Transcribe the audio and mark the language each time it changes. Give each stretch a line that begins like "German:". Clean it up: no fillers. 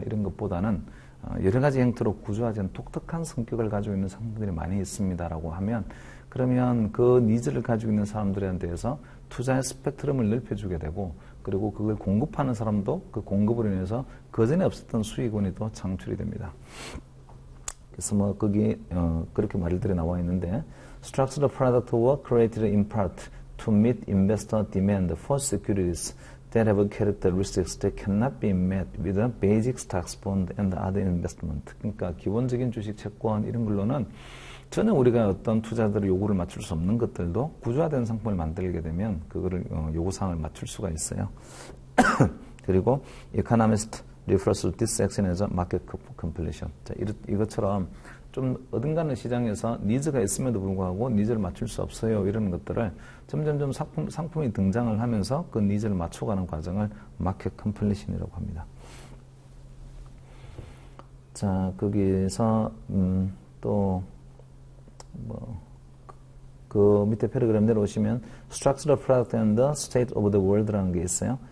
Korean: 이런 것보다는 여러 가지 형태로 구조화된 독특한 성격을 가지고 있는 상품들이 많이 있습니다라고 하면, 그러면 그 니즈를 가지고 있는 사람들에 대해서 투자의 스펙트럼을 넓혀주게 되고, 그리고 그걸 공급하는 사람도 그 공급으로 인해서 그전에 없었던 수익원이 또 창출이 됩니다. 그래서 뭐 거기 그렇게 말들이 나와 있는데,
English: structured product were created in part to meet investor demand for securities that have characteristics that cannot be met with a basic stocks, bond and other investment.
Korean: 그러니까 기본적인 주식, 채권 이런 걸로는 전혀 우리가 어떤 투자들의 요구를 맞출 수 없는 것들도 구조화된 상품을 만들게 되면 그거를 요구사항을 맞출 수가 있어요.
English: 그리고 economist refers to this section as a market completion.
Korean: 자, 이것처럼 좀 어딘가는 시장에서 니즈가 있음에도 불구하고 니즈를 맞출 수 없어요. 이런 것들을 점점점 상품이 등장을 하면서 그 니즈를 맞춰가는 과정을 마켓 컴플리션이라고 합니다. 자, 거기서 또 그 밑에 패러그램 내려오시면 Structural Product and the State of the World라는 게 있어요.